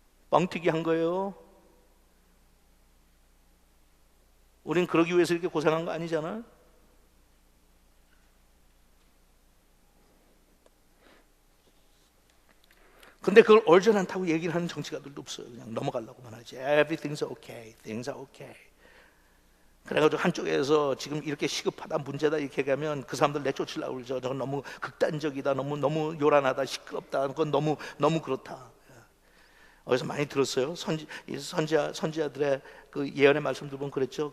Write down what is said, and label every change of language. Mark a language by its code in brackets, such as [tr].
[ko] 뻥튀기 한 거예요. 우린 그러기 위해서 이렇게 고생한 거 아니잖아. 근데 그걸 얼전한다고 얘기를 하는 정치가들도 없어요. 그냥 넘어가려고만 하지. [en] Everything's okay, things are okay. [ko] 그래가지고 한쪽에서 지금 이렇게 시급하다, 문제다 이렇게 가면 그 사람들 내쫓으려고 그러죠. 저건 너무 극단적이다, 너무 요란하다, 시끄럽다, 그건 너무 그렇다. 어디서 많이 들었어요. 선지자들의 그 예언의 말씀 들으면 그랬죠.